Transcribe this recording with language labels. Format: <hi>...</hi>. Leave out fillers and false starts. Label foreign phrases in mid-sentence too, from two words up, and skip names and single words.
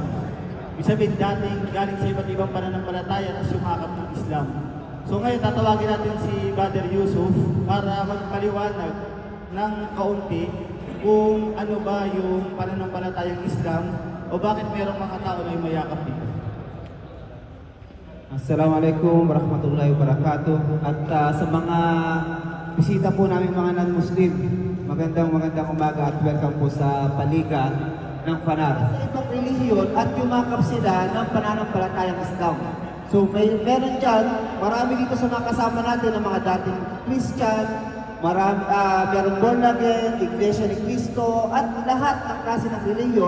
<tl>Ibig sabihin dating galing sa iba't ibang pananampalataya at sumakap ng Islam. So ngayon tatawagin natin si Brother Yusuf para magpaliwanag ng kaunti kung ano ba yung pananampalatayang Islam o bakit mayroong mga tao na mayakap dito.</tl> <ar>السلام عليكم ورحمة الله وبركاته.</ar> <tl>At sa mga bisita po namin mga non-Muslim, magandang umaga at welcome po sa paliga ng Fanar. Sa ibang relihiyon at yumakap sila ng pananampalatayang Islam. So meron dyan, marami dito sa mga kasama natin ng mga dating Christian, meron</tl> <en>born again,</en> <tl>Iglesia ni Cristo, at lahat ng klase ng relihiyon.</tl>